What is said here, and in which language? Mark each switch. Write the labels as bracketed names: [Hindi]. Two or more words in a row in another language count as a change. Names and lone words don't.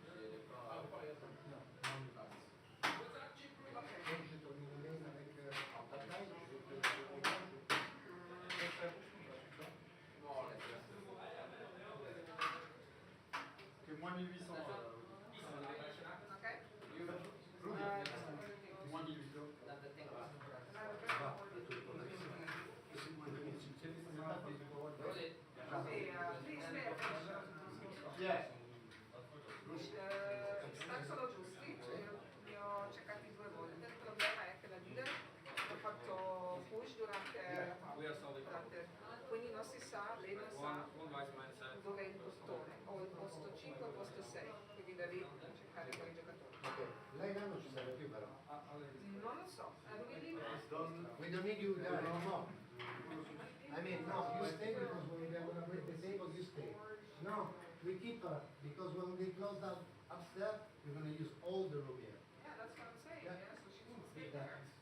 [French] Che moins 1800. Ok? Moins 1800. Yeah. [Italian] Sono giusti, li ho cercati 2 volte. Il problema è che la dealer ha fatto push durante, quindi non si sa, lei non sa dove è il postone, o il posto 5 o il posto 6, quindi devi cercare con i giocatori. Okay. Lei non ci serve più però. Non lo so, [English] We don't need you there anymore. I mean, no, you stay because when we are going to break the table, you stay. No, we keep her because when we close down upstairs, we're going to use all the room here. yeah, that's what I'm saying, Yeah. yeah, so she needs to stay there.